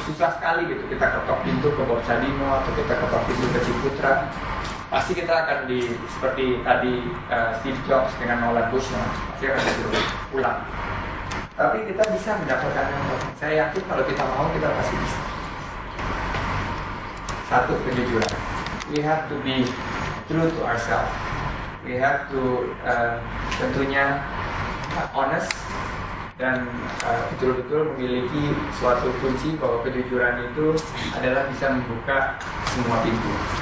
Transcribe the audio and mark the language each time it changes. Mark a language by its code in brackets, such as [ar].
[id] Susah sekali gitu, kita ketok pintu ke Bob Sadino atau kita ketok pintu ke Ciputra. Pasti kita akan seperti tadi Steve Jobs dengan Nolan Bushnell, pasti akan disuruh pulang. Tapi kita bisa mendapatkan yang lain. Saya yakin kalau kita mau, kita pasti bisa. Satu, kejujuran. [en] We have to be true to ourselves. we have to [id] tentunya honest dan betul-betul memiliki suatu kunci bahwa kejujuran itu adalah bisa membuka semua pintu.